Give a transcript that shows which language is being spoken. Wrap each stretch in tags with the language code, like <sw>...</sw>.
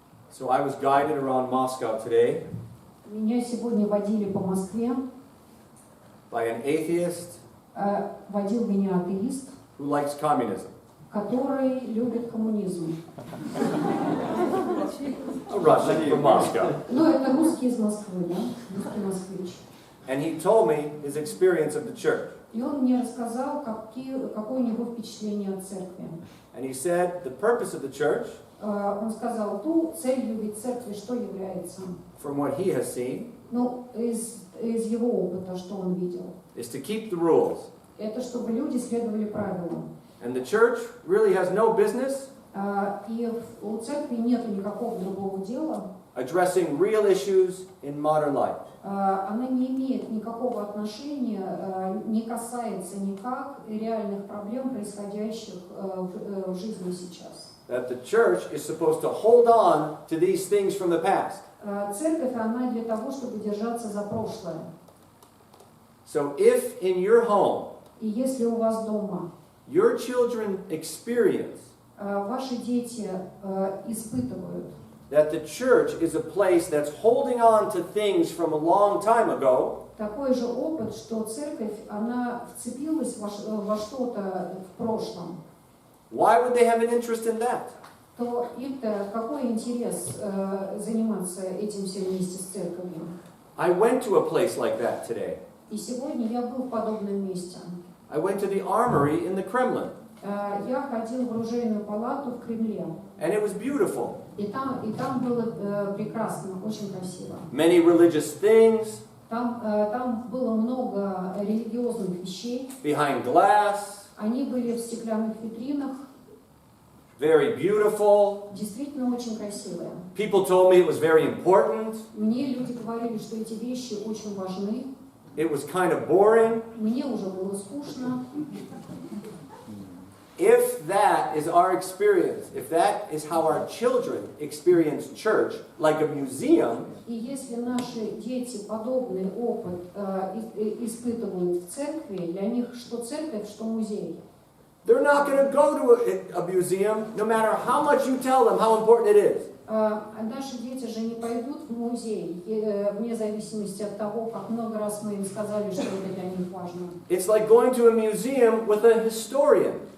<en>So I was guided around Moscow today</en> <ru>Меня сегодня водили по Москве,</ru> <en>by an atheist</en> <ru>водил меня атеист,</ru> <en>who likes communism.</en> <ru>который любит коммунизм.</ru> <en>A Russian from Moscow.</en> <ru>Ну, это русский из Москвы, да? Русский москвич.</ru> <en>And he told me his experience of the church.</en> <ru>И он мне рассказал, какое у него впечатление от церкви.</ru> <en>And he said the purpose of the church</en> <ru>Он сказал, ту целью ведь церкви что является?</ru> <en>from what he has seen,</en> <ru>Ну, из его опыта, что он видел,</ru> <en>is to keep the rules.</en> <ru>это чтобы люди следовали правилам.</ru> <en>And the church really has no business</en> <ru>И у церкви нет никакого другого дела,</ru> <en>addressing real issues in modern life.</en> <ru>она не имеет никакого отношения, не касается никак реальных проблем, происходящих в жизни сейчас.</ru> <en>That the church is supposed to hold on to these things from the past.</en> <ru>Церковь, она для того, чтобы держаться за прошлое.</ru> <en>So if in your home,</en> <ru>И если у вас дома</ru> <en>your children experience</en> <ru>ваши дети испытывают,</ru> <en>that the church is a place that's holding on to things from a long time ago,</en> <ru>такой же опыт, что церковь, она вцепилась во что-то в прошлом,</ru> <en>why would they have an interest in that?</en> <ru>то им-то какой интерес заниматься этим все вместе с церковью?</ru> <en>I went to a place like that today.</en> <ru>И сегодня я был в подобном месте.</ru> <en>I went to the armory in the Kremlin,</en> <ru>Я ходил в оружейную палату в Кремле,</ru> <en>and it was beautiful.</en> <ru>и там было прекрасно, очень красиво.</ru> <en>Many religious things</en> <ru>Там было много религиозных вещей,</ru> <en>behind glass,</en> <ru>они были в стеклянных витринах,</ru> <en>very beautiful.</en> <ru>действительно очень красивые.</ru> <en>People told me it was very important.</en> <ru>Мне люди говорили, что эти вещи очень важны.</ru> <en>It was kind of boring.</en> <ru>Мне уже было скучно.</ru> <en>If that is our experience, if that is how our children experience church, like a museum,</en> <ru>И если наши дети подобный опыт испытывают в церкви, для них что церковь, что музей.</ru> <en>they're not going to go to a museum no matter how much you tell them how important it is.</en> <ru>Наши дети же не пойдут в музей, вне зависимости от того, как много раз мы им сказали, что это для них важно.</ru> <en>It's like going to a museum with a historian.</en>